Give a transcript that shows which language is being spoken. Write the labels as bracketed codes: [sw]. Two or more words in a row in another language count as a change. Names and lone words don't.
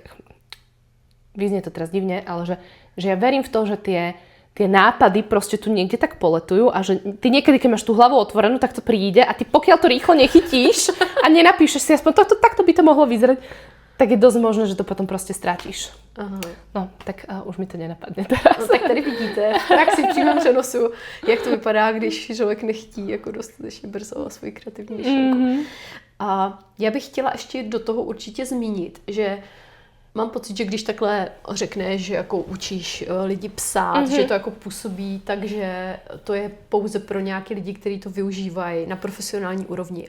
[sk] Vyznie to teraz divne, ale že ja verím v to, že tie nápady proste tu niekde tak poletujú a že ty niekedy, keď máš tú hlavu otvorenú, tak to príde a ty pokiaľ to rýchlo nechytíš a nenapíšeš si aspoň takto by to mohlo vyzerať, tak je dosť možné, že to potom proste strátíš. Aha. No, tak už mi to nenapadne teraz. No, [cs] tak tady vidíte v praxi v přímém přenosu, jak to vypadá, když člověk nechtí jako dostatečně brzo svoji kreativní myšlenku. A já bych chtěla ještě do toho určitě zmínit, že mám pocit, že když takhle řekneš, že jako učíš lidi psát, že to jako působí, takže to je pouze pro nějaké lidi, kteří to využívají na profesionální úrovni.